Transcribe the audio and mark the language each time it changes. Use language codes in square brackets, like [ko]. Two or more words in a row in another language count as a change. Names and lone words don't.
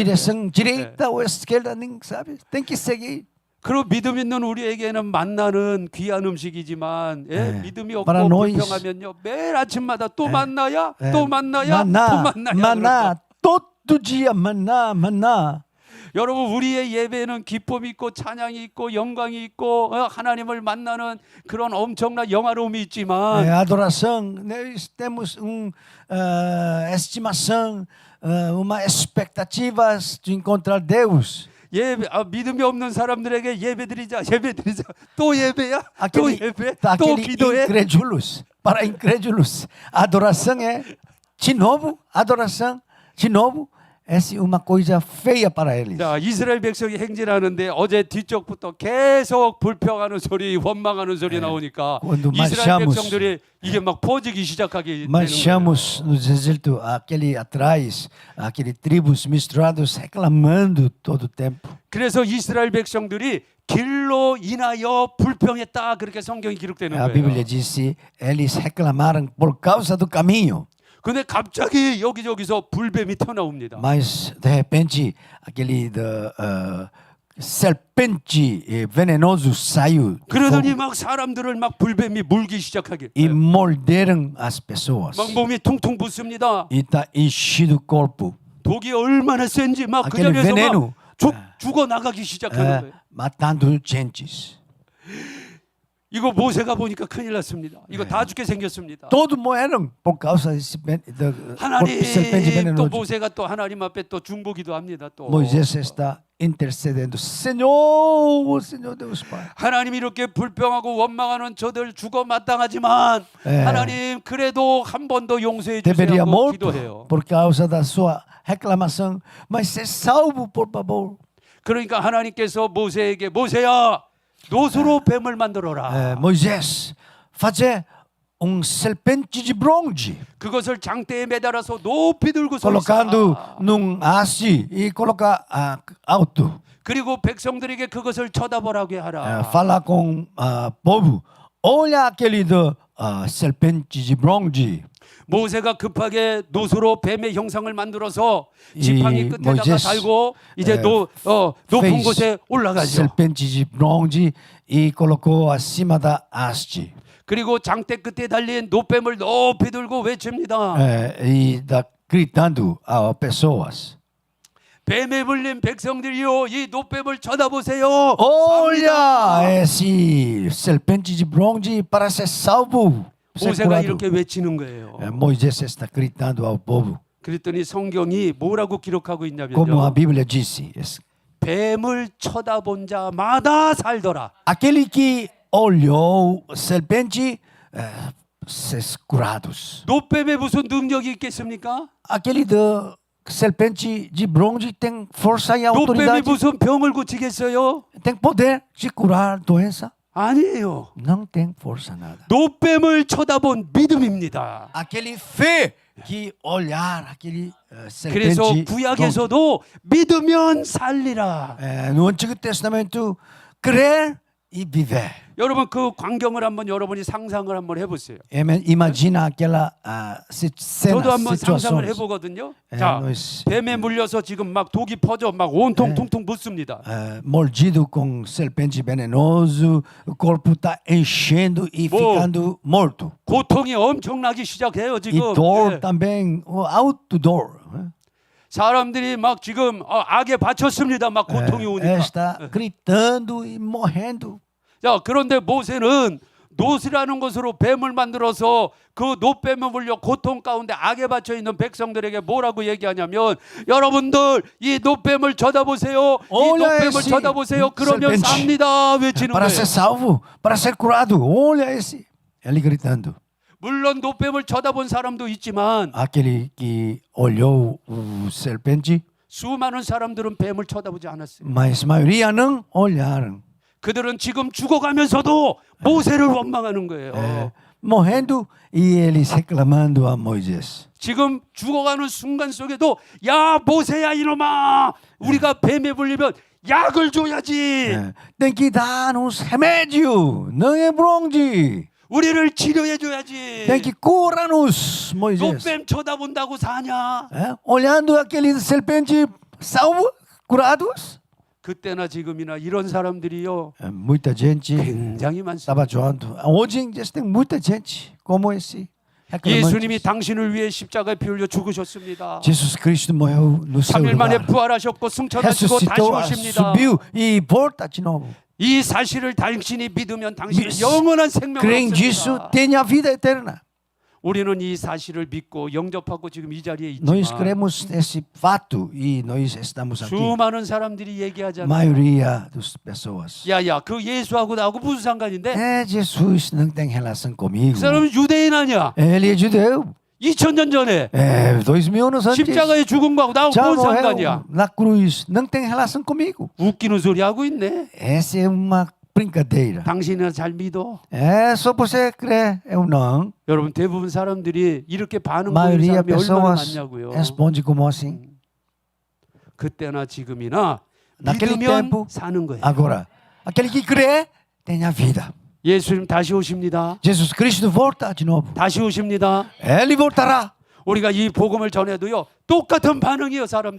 [pt] Direção direita ou esquerda, nem sabe. Tem que seguir. [ko] 그리고 믿음 있는 우리에게는 만나는 귀한 음식이지만 네. 믿음이 없고 [pt] Para nós, [ko] 불평하면요 매일 아침마다 또 만나야 [pt] É, [ko] 또 만나야 또 [pt] maná, [ko] 만나야 [pt] maná, todo dia maná, maná. [ko] 여러분 우리의 예배는 기쁨이 있고 찬양이 있고 영광이 있고 하나님을 만나는 그런 엄청난 영화로움이 있지만 [pt] Adoração, nós temos estimação, uma expectativa de encontrar Deus. [ko] 믿음이 없는 사람들에게 예배드리자 또 예배야 또 [pt] Aquele, [ko] 예배 또 [pt] aquele [ko] 기도해 [pt] incrédulos, para incrédulos, adoração é de novo, adoração de novo. Essa é uma coisa feia para eles. [ko] 자, 이스라엘 백성이 행진하는데 어제 뒤쪽부터 계속 불평하는 소리, 원망하는 소리 나오니까 [pt] Quando [ko] 이스라엘 [pt] marchamos, [ko] 백성들이 이게 막 퍼지기 시작하게 되는 거예요. [pt] Marchamos no deserto, aquele atrás, aquele tribos misturados reclamando todo o tempo. [ko] 그래서 이스라엘 백성들이 길로 인하여 불평했다 그렇게 성경이 기록되는 [pt] A [ko] 거예요. [pt] Bíblia disse, eles reclamaram por causa do caminho. [ko] 근데 갑자기 여기저기서 불뱀이 튀어나옵니다. [pt] Mas de repente aquele serpente venenoso saiu do [ko] 그러더니 [pt] fogo [ko] 막 사람들을 막 불뱀이 물기 시작하게. [pt] e morderam as pessoas. [ko] 막 몸이 퉁퉁 붓습니다. [pt] E está enchido o corpo. [ko] 독이 얼마나 센지 막 그 [pt] aquele [ko] 자리에서 [pt] veneno [ko] 막 죽어 나가기 시작하는 거예요. [pt] matando gentes. [ko] 이거 모세가 보니까 큰일 났습니다. 이거 다 죽게 생겼습니다. [pt] Todos morreram por causa desse serpente [ko] 하나님 또 [pt] venenoso. [ko] 모세가 또 하나님 앞에 또 중보기도 합니다. 또 [pt] Moisés está intercedendo. Senhor, Senhor Deus Pai. [ko] 하나님 이렇게 불평하고 원망하는 저들 죽어 마땅하지만 예. 하나님 그래도 한 번 더 용서해 [pt] Deveria [ko] 주세요. [pt] morto [ko] 기도해요. [pt] por causa da sua reclamação, mas ser salvo, por favor. [ko] 그러니까 하나님께서 모세에게 모세야 노수로 뱀을 만들어라. [pt] Moisés, fazer serpente de bronze, [ko] 그것을 장대에 매달아서 높이 들고 서 [pt] colocando [ko] 있어라. [pt] num haste e colocar alto. [ko] 그리고 백성들에게 그것을 쳐다보라고 하라. [pt] Falar com o povo, olha aquele serpente de bronze. [ko] 모세가 급하게 노수로 뱀의 형상을 만들어서 이 지팡이 끝에다가 [pt] 모이세스, [ko] 달고 이제 높은 [pt] fez [ko] 곳에 올라가죠. [pt] serpente de bronze e colocou acima da haste. [ko] 그리고 장대 끝에 달린 노뱀을 높이 들고 외칩니다. [pt] E está gritando a pessoas. [ko] 뱀에 물린 백성들이요, 이 노뱀을 쳐다보세요. [pt] Olha esse serpente de bronze para ser salvo. Ser [ko] 모세가 [pt] curado. [ko] 이렇게 외치는 거예요. [pt] Moisés está gritando ao povo, [ko] 그랬더니 성경이 뭐라고 기록하고 [pt] como a [ko] 있냐면요. [pt] Bíblia disse: [ko] 뱀을 쳐다본 자마다 살더라. [pt] aquele que olhou serpente, ser curados. [ko] 노뱀에 무슨 능력이 있겠습니까? [pt] Aquele da serpente de bronze tem força e [ko] 노뱀이 [pt] autoridade, [ko] 무슨 병을 고치겠어요? [pt] tem poder de curar doença. [ko] 아니에요. [pt] Não tem força nada. [ko] 노뱀을 쳐다본 믿음입니다. [pt] Aquele fé que olhar aquele [ko] 그래서 [pt] serpente. [ko] 구약에서도 믿으면 살리라. [pt] No Antigo Testamento, crer e viver. [ko] 여러분 그 광경을 한번 여러분이 상상을 한번 해보세요. [pt] Imagina aquela cena, [ko] 저도 한번 상상을 [pt] situações. [ko] 해보거든요. 예, 자, [pt] nós- [ko] 뱀에 물려서 지금 막 독이 퍼져 막 온통 퉁퉁 붓습니다. [pt] Mordido com serpente venenoso, o corpo está enchendo e Bom. ficando morto. [ko] 고통이 엄청나기 시작해요 [pt] E [ko] 지금. [pt] dor [ko] 예. [pt] também, alto dor. [ko] 사람들이 막 지금 악에 바쳤습니다. 막 고통이 오니까. [pt] Está gritando e morrendo. [ko] 자, 그런데 모세는 노스라는 것으로 뱀을 만들어서 그 노뱀에 물려 고통 가운데 악에 받쳐 있는 백성들에게 뭐라고 얘기하냐면 여러분들 이 노뱀을 쳐다보세요. 이 [pt] Olha [ko] 노뱀을 [pt] esse [ko] 쳐다보세요. 그러면 [pt] serpente. [ko] 삽니다. 외치는 [pt] Para [ko] 거예요. [pt] ser salvo, para ser curado. Olha esse. Ele gritando. [ko] 물론 노뱀을 쳐다본 사람도 있지만 [pt] Aquele que olhou o serpente, [ko] 수많은 사람들은 뱀을 쳐다보지 않았어요. [pt] mas a maioria não olharam. [ko] 그들은 지금 죽어가면서도 모세를 원망하는 거예요. [pt] Morrendo e eles reclamando a Moisés. [ko] 지금 죽어가는 순간 속에도 야 모세야 이놈아 우리가 뱀에 물리면 약을 줘야지. [pt] Tem que dar uns remédios, não é bronze. [ko] 우리를 치료해 줘야지. [pt] Tem que curar-nos, Moisés. [ko] 노뱀 쳐다본다고 사냐? [pt] Olhando aquele serpente salvo, curados. [ko] 그때나 지금이나 이런 사람들이요 [pt] Muita gente [ko] 굉장히 많습니다. [pt] estava joando. Hoje em dia tem muita gente como esse. [ko] 예수님이 당신을 위해 십자가에 피 흘려 죽으셨습니다. [pt] Jesus Cristo morreu no seu [ko] 3일 만에 [pt] lugar. [ko] 부활하셨고 승천하시고 다시 [pt] Ressuscitou, [ko] 오십니다. [pt] subiu e volta de novo. [ko] 이 사실을 당신이 믿으면 당신은 영원한 생명을 [pt] Creem disso, [ko] 얻습니다. [pt] tem a vida eterna. [ko] 우리는 이 사실을 믿고 영접하고 지금 이 자리에 [pt] Nós [ko] 있지만 [pt] cremos nesse fato e nós estamos aqui. [ko] 수많은 사람들이 얘기하잖아요. [pt] Maioria das pessoas. [ko] 야야 그 예수하고 나하고 무슨 상관인데? [pt] Jesus não tem relação comigo. [ko] 그 사람은 유대인 아니야. [pt] Ele é judeu. [ko] 2000년 전에 [pt] 2000 anos antes. [ko] 십자가에 죽은 거하고 나하고 [pt] Já [ko] 뭔 [pt] morreu [ko] 상관이야? [pt] na cruz. Não tem relação comigo. [ko] 웃기는 소리 하고 있네. [pt] Essa é uma brincadeira. [ko] 당신은 잘 믿어. [pt] É só você crer, eu não. [ko] 여러분 대부분 사람들이 이렇게 반응 보이는 [pt] Maioria [ko] 사람이 얼마나 [pt] pessoas [ko] 많냐고요. [pt] responde como assim. [ko] 그때나 지금이나 [pt] Naquele [ko] 믿으면 [pt] tempo, [ko] 사는 거예요. [pt] agora, aquele que crê tem a vida. [ko] 예수님 다시 오십니다. [pt] Jesus Cristo volta de novo. [ko] 다시 오십니다. [pt] Ele voltará. [ko] 우리가 이 복음을 전해도요 똑같은 반응이요 사람들.